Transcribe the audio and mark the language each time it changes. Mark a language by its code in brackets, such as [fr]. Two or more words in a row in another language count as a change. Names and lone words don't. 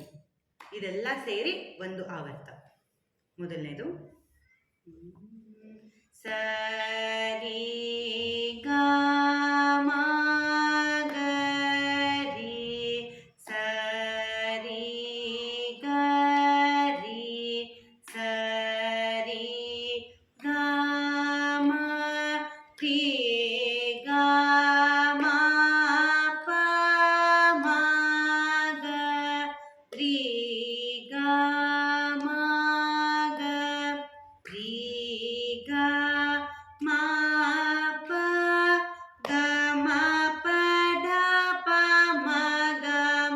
[kn] ಇದೆಲ್ಲ ಸೇರಿ ಒಂದು ಆವರ್ತ. ಮೊದಲನೇದು ಸರಿ ಗ ಮ ಗ ರಿ, ಸರಿ ಗ ರಿ, ಸರಿ ಗ ಮ ರಿ, ಗ ಮ ಪ ಮ ಗ ರಿ, ಗ ಮ ಗ ರಿ, ಗ ಮ ಪ ಗ ಮ ಪ ದ ಪ ಮ ಗ ಮ